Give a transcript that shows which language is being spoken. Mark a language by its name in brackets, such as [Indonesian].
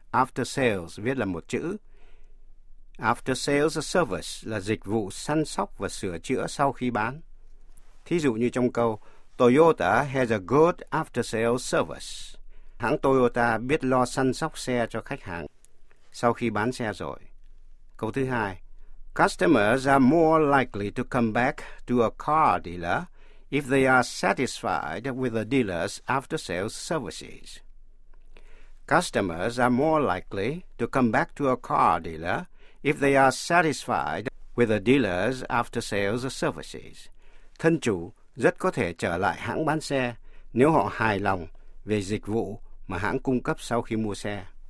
[Vietnamese] After sales viết là một chữ. After sales service là dịch vụ săn sóc và sửa chữa sau khi bán. Thí dụ như trong câu [English] Toyota has a good after sales service. [Vietnamese] Hãng Toyota biết lo săn sóc xe cho khách hàng sau khi bán xe rồi. Câu thứ hai, [English] customers are more likely to come back to a car dealer if they are satisfied with the dealer's after sales services. Customers are more likely to come back to a car dealer if they are satisfied with the dealer's after sales services. [Vietnamese] Thân chủ rất có thể trở lại hãng bán xe nếu họ hài lòng về dịch vụ mà hãng cung cấp sau khi mua xe.